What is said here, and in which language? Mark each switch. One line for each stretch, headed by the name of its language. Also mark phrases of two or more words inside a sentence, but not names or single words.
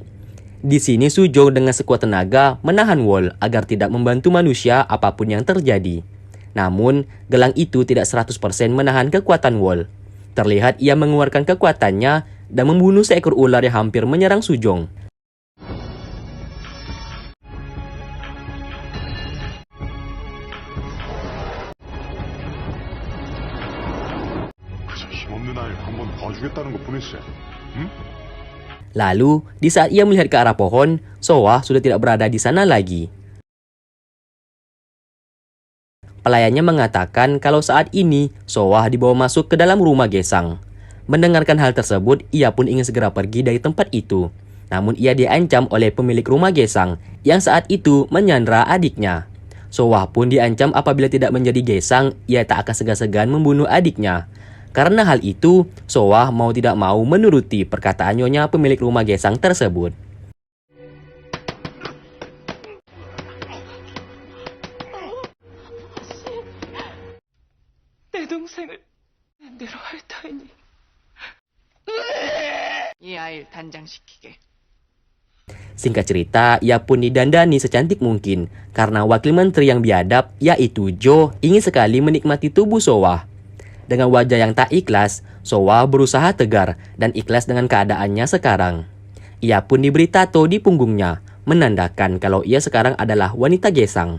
Indonesian: Di sini Sujong dengan sekuat tenaga menahan Wol agar tidak membantu manusia apapun yang terjadi. Namun, gelang itu tidak 100% menahan kekuatan Wol. Terlihat ia mengeluarkan kekuatannya dan membunuh seekor ular yang hampir menyerang Sujong.
Korean: 그저 힘없는 아이를 한번 봐주겠다는 것뿐이지. 응?
Indonesian: Lalu, di saat ia melihat ke arah pohon, Sowah sudah tidak berada di sana lagi. Pelayannya mengatakan kalau saat ini Sowah dibawa masuk ke dalam rumah gesang. Mendengarkan hal tersebut, ia pun ingin segera pergi dari tempat itu. Namun ia diancam oleh pemilik rumah gesang yang saat itu menyandra adiknya. Sowah pun diancam apabila tidak menjadi gesang, ia tak akan segan-segan membunuh adiknya. Karena hal itu, Sowah mau tidak mau menuruti perkataan nyonya pemilik rumah gesang tersebut.
Korean: 내 동생을 내 대로 할 터이니 이 아이를 단장시키게.
Indonesian: Singkat cerita, ia pun didandani secantik mungkin karena wakil menteri yang biadab, yaitu Jo, ingin sekali menikmati tubuh Sowah. Dengan wajah yang tak ikhlas, Sowah berusaha tegar dan ikhlas dengan keadaannya sekarang. Ia pun diberi tato di punggungnya, menandakan kalau ia sekarang adalah wanita gesang.